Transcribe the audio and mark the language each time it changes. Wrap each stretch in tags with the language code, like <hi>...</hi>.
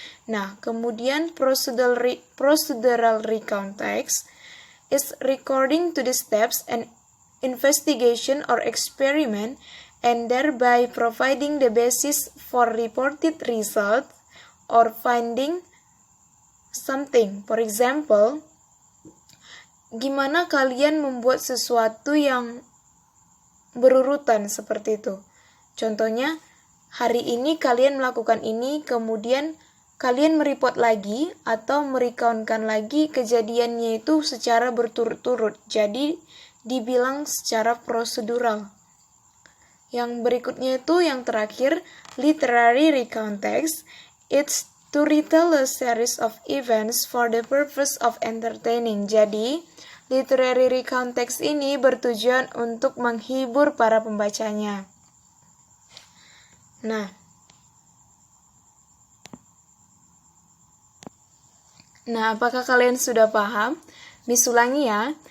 <id>Nah, kemudian</id> <en>procedural recount text is recording to the steps and investigation or experiment and thereby providing the basis for reported result or finding something. For example,</en> <id>gimana kalian membuat sesuatu yang berurutan seperti itu. Contohnya, hari ini kalian melakukan ini, kemudian kalian mereport lagi atau merecounkan lagi kejadiannya itu secara berturut-turut. Jadi, dibilang secara prosedural. Yang berikutnya itu yang terakhir, literary recount text.</id> <en>It's to retell a series of events for the purpose of entertaining.</en> <id>Jadi, literary recount text ini bertujuan untuk menghibur para pembacanya. Nah, apakah kalian sudah paham? Miss ulangi ya.</id>